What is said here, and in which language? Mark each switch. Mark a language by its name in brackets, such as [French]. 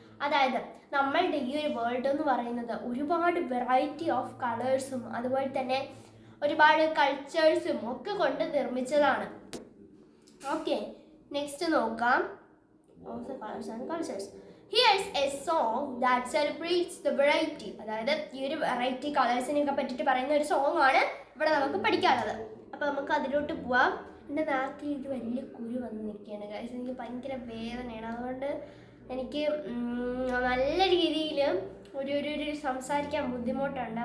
[Malayalam] അതായത് നമ്മളുടെ ഈ ഒരു വേൾഡ് എന്ന് പറയുന്നത് ഒരുപാട് വെറൈറ്റി ഓഫ് കളേഴ്സും അതുപോലെ തന്നെ ഒരുപാട് കൾച്ചേഴ്സും ഒക്കെ കൊണ്ട് നിർമ്മിച്ചതാണ്. ഓക്കെ, നെക്സ്റ്റ് നോക്കാം. Colours and cultures. [English] Here's a song that celebrates the variety. [Malayalam] അതായത് ഈ ഒരു വെറൈറ്റി കളേഴ്സിനൊക്കെ പറ്റിയിട്ട് പറയുന്ന ഒരു സോങ് ആണ് ഇവിടെ നമുക്ക് പഠിക്കാനുള്ളത്. അപ്പോൾ നമുക്ക് അതിലോട്ട് പോവാം. എൻ്റെ നാക്കിൽ ഇത് വലിയ കുരു വന്ന് നിൽക്കുകയാണ് ഗൈസ്, എനിക്ക് ഭയങ്കര വേദനയാണ്. അതുകൊണ്ട് എനിക്ക് നല്ല രീതിയിൽ ഒരു സംസാരിക്കാൻ ബുദ്ധിമുട്ടുണ്ട്.